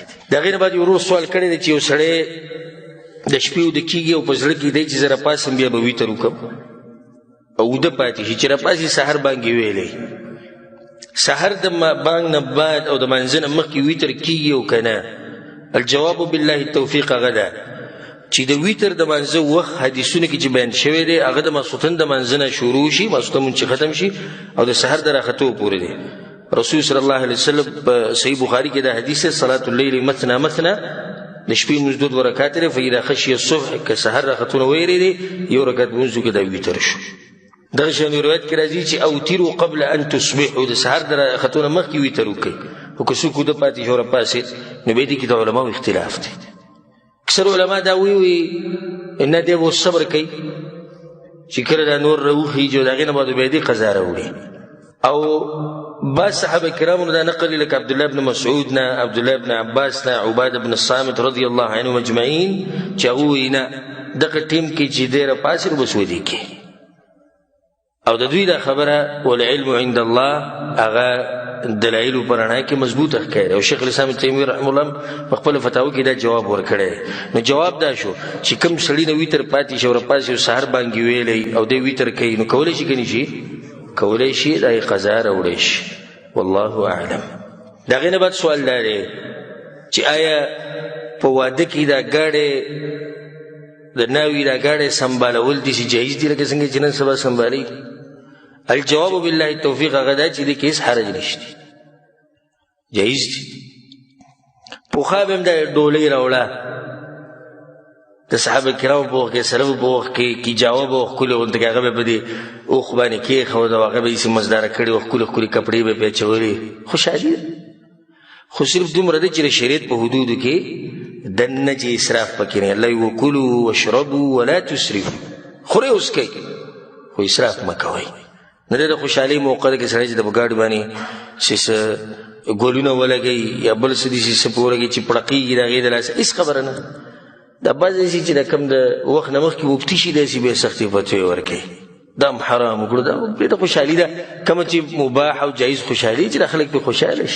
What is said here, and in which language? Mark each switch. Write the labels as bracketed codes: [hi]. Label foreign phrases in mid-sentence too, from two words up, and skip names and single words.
[ps] د هغې نه بعد یو ورور سوال کړی دی چې یو سړی د شپې اوده کېږي او په زړه کې دی چې زه راپاسم بیا به ویتر وکړم او اوده پاتې شي، چې راپاسي سحر بانګې ویلی، سحر د بانګ نه بعد او د مانځه نه مخکې ویتر کېږي او که نه؟ [ar] الجواب بالله التوفیق [ps] هغه ده چې د ویتر د مانځه وخت حدیثونو کې چې بیان شوی دی هغه د ماسخوتن د مانځه نه شروع شي، ماسخوتن مونځ چې ختم شي او د سحر د راختو پورې دی. رسول [ar] صلی الله علیه وسلم [ps] په صحیح بخاري کې دا حدیث ہے، [ar] صلاة اللیل مثنى مثنى، [ps] د شپې لمونځ 2 رکعات لري، [ar] فاذا خشي الصبح [ps] که سحر راختونه ویرېدې یو رکعت لمونځ وکړه دا ویتر شو. دغه شان روایت کې راځي چې [ar] اوتروا قبل ان تصبحوا، [ps] د سحر د راختونه مخکې ویتر وکړئ، خو که څوک اوده پاتې شي او راپاڅېد نو بیا دې کې د علماو اختلاف دی. اکثر علما دا وی نه دی به صبر کوي چې کله دا نور راوخیږي او د هغې نه بعد بیا دې قضا راوړي. او بعض صحابه کرامو دا نقل لکه عبدالله بن مسعود نه، عبدالله بن عباس نه، عباده بن الصامت [ar] رضی الله عنهم اجمعین [ps] چې هغه وایي نه دغه ټیم کې چې دی راپاڅي نو بس ودې کې. او د دوی دا خبره [ar] والعلم عند الله [ps] هغه دلایلو په رڼا کې مضبوطه ښکاري. او شیخ الاسلام ابن تیمیه [ar] رحمه الله [ps] په خپله فتاوه کې دا جواب ورکړی. نو جواب دا شو چې کوم سړي نه ویتر پاتې شي او راپاڅي او سحر بانګې ویلی او دی ویتر کوي نو کولی شي که نه شي؟ کولی شي، دا یې قضا راوړی شي. [ar] والله اعلم. [ps] د هغې نه بعد سوال دا دی چې آیا په واده کې دا ګاډی د ناوي دا ګاډی سنبالول داسې جایز دي لکه څنګه چې نن سبا سنبالي؟ [ar] الجواب بالله التوفیق [ps] هغه دا چې دې کې هېڅ حرج نشته، جایز دي. پخوا به هم دا ډولۍ راوړه د صحابه کرامو په وخت کې، سلفو په وخت کې کیجاوه به ښکلې غونته کې هغه به په دې اوښ باندې کېښود او هغه به یې مزداره کړې وه، ښکلې ښکلې کپړې به پرې اچولې. خوشحالي ده، خو صرف دومره ده چې د شریعت په حدودو کې دننه چې اسراف پکې نه. [ar] الله وکلوا واشربوا ولا تسرفوا، [ps] خورئ اوس کوئ خو اسراف مه کوئ. نه ده د خوشحالۍ موقع ده که سړی چې د په ګاډي باندې چې څه ګلونه ولګوي یا بل څه داسې څه پې ولګوي چې پړقېږي د هغې د لاسه، هېڅ خبره نه. دا بعض داسې چې د کوم د وخت نه مخکې مفتي شي داسې بیا سختې فتوې ورکوي، دا هم حرام وکړو، دا پرېږده خوشحالي ده کومه چې مباح او جایز خوشحالي چې دا خلک پرې خوشحاله شي.